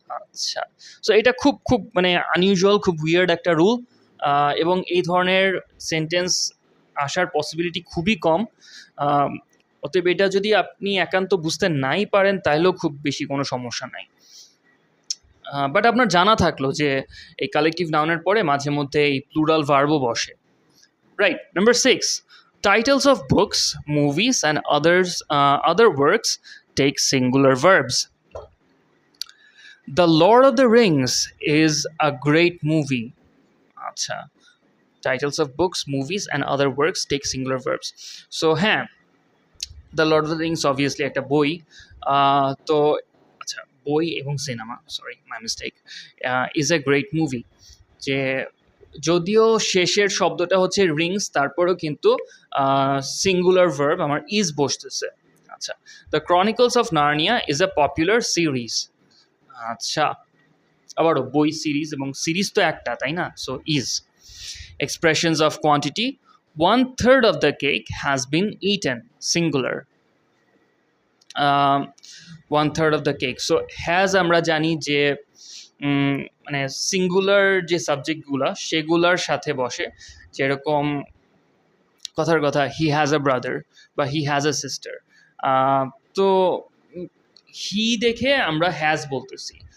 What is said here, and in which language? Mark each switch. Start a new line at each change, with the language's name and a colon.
Bangla: আচ্ছা, সো এটা খুব খুব মানে আনইউজুয়াল, খুব উইয়ার্ড একটা রুল, এবং এই ধরনের সেন্টেন্স আসার পসিবিলিটি খুবই কম। অতএব এটা যদি আপনি একান্ত বুঝতে নাই পারেন তাহলেও খুব বেশি কোনো সমস্যা নাই। বাট আপনার জানা থাকলো যে এই কালেকটিভ নাউনের পরে মাঝে মধ্যে এই প্লুরাল ভার্বও বসে।
English: Right. Number 6. Titles of books, movies, and other works take singular verbs. The Lord of the Rings is a great movie. Acha. Titles of books, movies, and other works take singular verbs.
Bangla: So, the Lord of the Rings obviously একটা বই। তো আচ্ছা, বই এবং cinema,
English: Sorry my mistake, is a great movie.
Bangla: যে যদিও শেষের শব্দটা হচ্ছে রিংস, তারপরেও কিন্তু সিঙ্গুলার ভার্ব আমার ইজ বসতেছে।
English: আচ্ছা, the Chronicles of Narnia is a popular series.
Bangla: আচ্ছা, আবারও বই সিরিজ, এবং সিরিজ তো একটা, তাই না?
English: So is. Expressions of quantity, 1/3 of the cake has been eaten, singular. 1/3 of the cake.
Bangla: So has আমরা জানি যে মানে সিঙ্গুলার যে সাবজেক্টগুলো সেগুলার সাথে বসে, যেরকম কথার কথা
English: he has a brother
Bangla: বা
English: He has a sister.
Bangla: তো হি দেখে আমরা হ্যাজ বলতেছি।